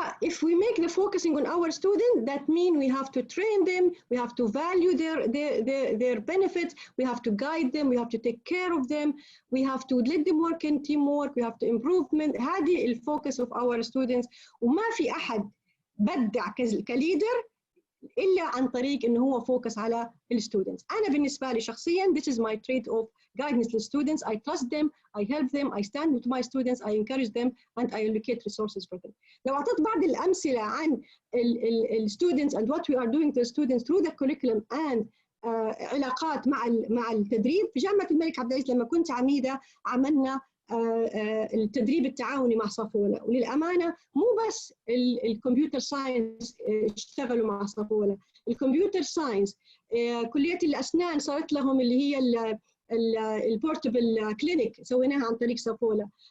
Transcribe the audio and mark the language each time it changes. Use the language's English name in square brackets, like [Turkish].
[English] if we make the focusing on our students, that means we have to train them, we have to value their benefits, we have to guide them, we have to take care of them, we have to let them work in teamwork, we have to improvement. [Arabic] هذه الفوكس [English] of our students. [Arabic] وما في أحد بدع كليدر إلا عن طريق إنه هو فوكس على الستودنتس. أنا بالنسبة لي شخصياً [English] this is my trait of guidance to students. I trust them, I help them, I stand with my students, I encourage them, and I allocate resources for them. [Arabic] لو أعطيت بعض الأمثلة عن [English] students and what we are doing to the students through the curriculum and [Arabic] علاقات مع التدريب. في جامعة الملك عبد العزيز لما كنت عميدة عملنا التدريب التعاوني مع صفولة. وللأمانة مو بس الكمبيوتر ساينس اشتغلوا مع صفولة، الكمبيوتر ساينس كلية الأسنان صارت لهم اللي هي البورتبل كلينيك سويناها عن طريق صفولة.